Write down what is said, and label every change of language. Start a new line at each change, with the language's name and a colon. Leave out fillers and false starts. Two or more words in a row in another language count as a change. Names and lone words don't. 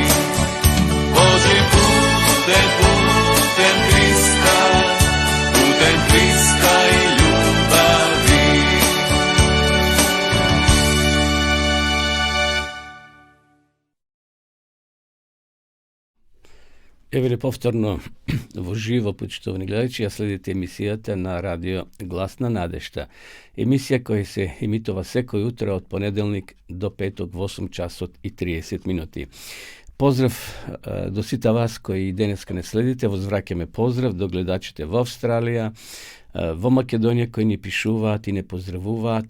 Croatian: Pođi putem Krista, putem Krista i ljubavi. Evo je
Macedonian: повторно во живо, почитувани гледачи, ја следите емисијата на радио Гласна надежда. Емисија која се емитува секој утро од понеделник до петок во 8 часот и 30 минути. Поздрав до сите вас кои денеска не следите, возвраќаме поздрав до гледачите во Австралија, во Македонија кои ни пишуваат и не поздравуваат.